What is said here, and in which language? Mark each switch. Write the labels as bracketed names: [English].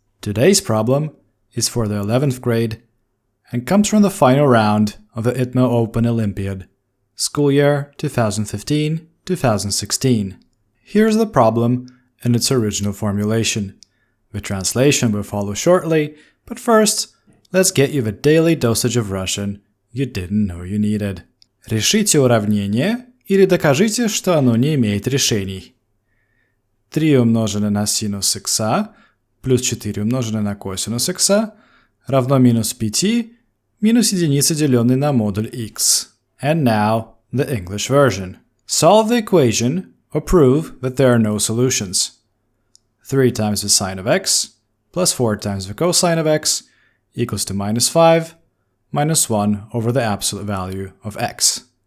[English] Today's problem is for the 11th grade and comes from the final round of the ITMO Open Olympiad, school year 2015-2016. Here's the problem in its original formulation. The translation will follow shortly, but first, let's get you the daily dosage of Russian you didn't know you needed. [Russian] Решите уравнение или докажите, что оно не имеет решений. 3 умноженное на синус х плюс 4 умноженное на косинус х равно минус 5 минус единица, деленный на модуль x. [English] And now, the English version. Solve the equation or prove that there are no solutions. 3 times the sine of x plus 4 times the cosine of x equals to minus 5 minus 1 over the absolute value of x.